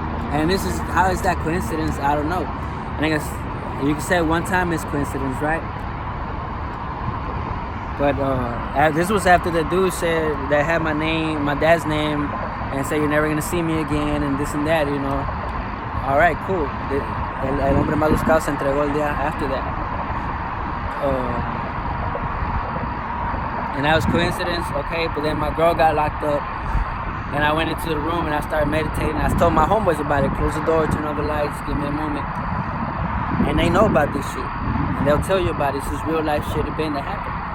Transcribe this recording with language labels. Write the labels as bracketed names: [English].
[English] And how is that coincidence? I don't know. I guess you can say one time it's coincidence, right? But this was after the dude said that had my dad's name, and said you're never gonna see me again, and this and that, you know. All right, cool. [Spanish] El hombre más buscado se entregó el día [English] after that. And that was coincidence, okay? But then my girl got locked up, and I went into the room and I started meditating. I told my homeboys about it. Close the door, turn off the lights, give me a moment. And they know about this shit, and they'll tell you about it. This is real life shit event that happened.